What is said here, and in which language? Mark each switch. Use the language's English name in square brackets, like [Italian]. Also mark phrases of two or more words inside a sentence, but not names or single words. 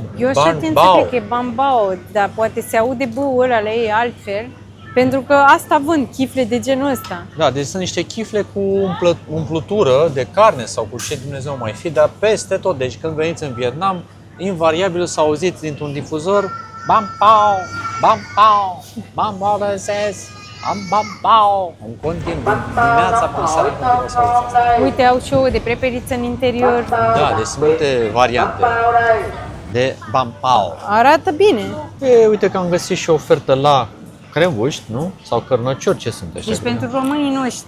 [Romanian] eu așa te înțeleg că e bambao, dar poate se aude b-ul ăla la ei altfel, pentru că asta vând, chifle de genul ăsta. Da, deci sunt niște chifle cu umplutură de carne sau cu ce Dumnezeu mai fi, dar peste tot. Deci când veniți în Vietnam, invariabil să auziți dintr-un difuzor bam pao, bam pao, bam pao, bam pao, în continuu, dimineața până seara continuu să auziți asta. Uite, au și ouă de preperiță în interior. Da, deci sunt multe variante de bam pao. Arată bine. Uite că am găsit și o ofertă la crembuști, nu? Sau cărnăciori, ce sunt așa? Deci pentru românii noștri.